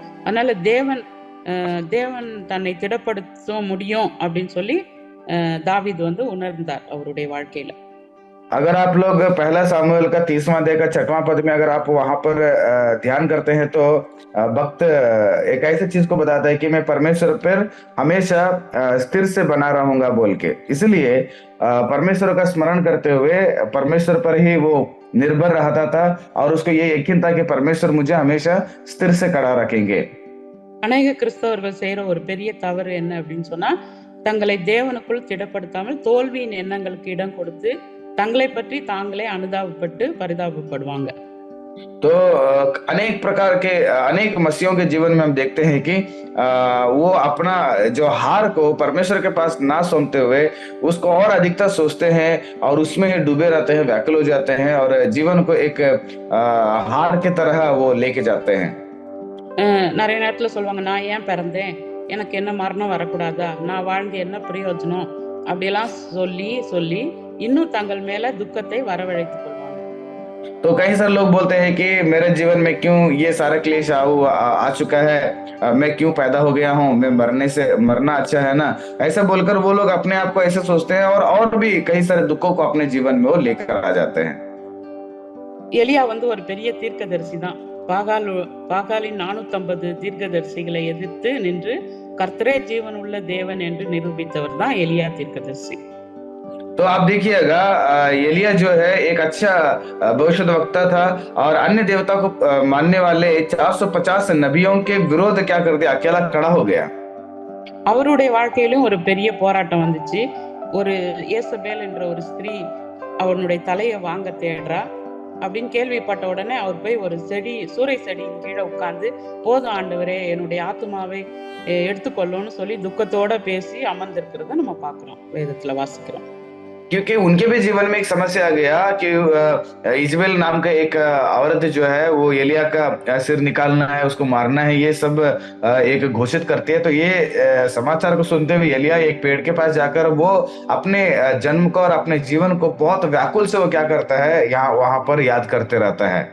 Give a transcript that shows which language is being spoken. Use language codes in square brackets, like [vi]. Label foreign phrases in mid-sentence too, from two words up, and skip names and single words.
[ta] அதனால தேவன் தன்னை திடப்படுத்த முடியும் அப்படின்னு சொல்லி தாவீது வந்து உணர்ந்தார் அவருடைய வாழ்க்கையில. [hi] अगर आप लोग पहला सामुएल का 30वां अध्याय का 6वां पद में अगर आप वहां पर ध्यान करते हैं तो भक्त एक ऐसी चीज को बताता है कि मैं परमेश्वर पर हमेशा स्थिर से बना रहूंगा बोल के। इसलिए परमेश्वर का स्मरण करते हुए परमेश्वर पर ही वो निर्भर रहता था और उसको ये यकीन था कि परमेश्वर मुझे हमेशा स्थिर से खड़ा रखेंगे। [ta] அநேக கிறிஸ்தவர்கள் செய்யற ஒரு பெரிய தவறு என்ன அப்படின்னு சொன்னா, தங்களை தேவனுக்குள் திடப்படுத்தாமல் தோல்வியின் எண்ணங்களுக்கு இடம் கொடுத்து தங்களை பற்றி தாங்களே அனுதாபப்பட்டு பரிதாபப்படுவாங்க. [hi] तो अनेक प्रकार के अनेक मसीहों के जीवन में हम देखते हैं कि वो अपना जो हार को परमेश्वर के पास ना सौंपते हुए उसको और अधिकता सोचते हैं और उसमें डूबे रहते हैं, व्याकुल हो जाते हैं और जीवन को एक हार की तरह वो लेके जाते हैं। [ta] நிறைய நேரத்துல சொல்லுவாங்க, நான் ஏன் பிறந்தேன், எனக்கு என்ன மரணம் வரக்கூடாதா, நான் வாழ்ந்து என்ன பிரயோஜனம் அப்படியெல்லாம் சொல்லி சொல்லி இன்னும் தங்கள் மேல துக்கத்தை வரவழைத்துக் கொள்வாங்க. [hi] तो कई सारे लोग बोलते हैं कि मेरे जीवन में क्यों ये सारा क्लेश आ चुका है, मैं क्यों पैदा हो गया हूँ, मैं मरना अच्छा है ना, ऐसा बोलकर वो लोग अपने आप को ऐसे सोचते हैं और भी कई सारे दुखों को अपने जीवन में वो लेकर आ जाते हैं। [ta] எலியா வந்து ஒரு பெரிய தீர்க்கதரிசி தான். பாகாலின் 450 தீர்க்கதரிசிகளை எதிர்த்து நின்று கர்த்தரே ஜீவன் உள்ள தேவன் என்று நிரூபித்தவர் தான் எலியா தீர்க்கதரிசி. [hi] तो आप देखिएगा एलिया जो है एक अच्छा भविष्यद्वक्ता था और अन्य देवता को मानने वाले 450 नबियों के विरोध क्या कर दिया, अकेला खड़ा हो गया। [ta] அவருடைய வாழ்க்கையிலும் ஒரு பெரிய போராட்டம் வந்துச்சு. ஒரு ஏசபேல் என்ற ஒரு ஸ்திரீ அவனுடைய தலையை வாங்க தேடுறா அப்படின்னு கேள்விப்பட்ட உடனே அவர் போய் ஒரு சூறை செடியின் கீழே உட்கார்ந்து, போதும் ஆண்டவரே என்னுடைய ஆத்துமாவை எடுத்துக்கொள்ளும்னு சொல்லி துக்கத்தோட பேசி அமர்ந்திருக்கிறத நம்ம பாக்குறோம், வேதத்துல வாசிக்கிறோம். [hi] क्योंकि उनके भी जीवन में एक समस्या आ गया कि इजबेल नाम का एक औरत जो है वो एलिया का सिर निकालना है, उसको मारना है, ये सब एक घोषित करती है। तो ये समाचार को सुनते हुए एलिया एक पेड़ के पास जाकर वो अपने जन्म को और अपने जीवन को बहुत व्याकुल से वो क्या करता है, यहाँ वहां पर याद करते रहता है।